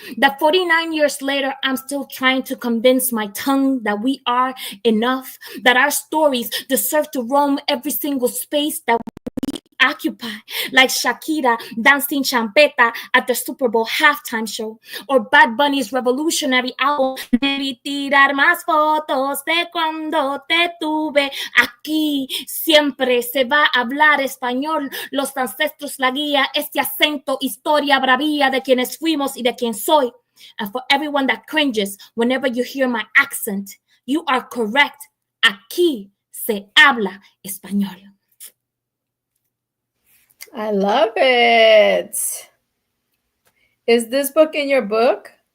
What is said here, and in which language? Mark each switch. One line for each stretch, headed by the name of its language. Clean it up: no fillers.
English: That 49 years later, I'm still trying to convince my tongue that we are enough, that our stories deserve to roam every single space that occupy, like Shakira dancing champeta at the Super Bowl halftime show, or Bad Bunny's revolutionary album, Debí tirar más fotos de cuando te tuve.
Spanish: Aquí siempre se va a hablar español, los ancestros, la guía, este acento, historia, bravía de quienes fuimos y de quien soy.
English: And for everyone that cringes whenever you hear my accent, you are correct.
Spanish: Aquí se habla español.
English: I love it. Is this book in your book?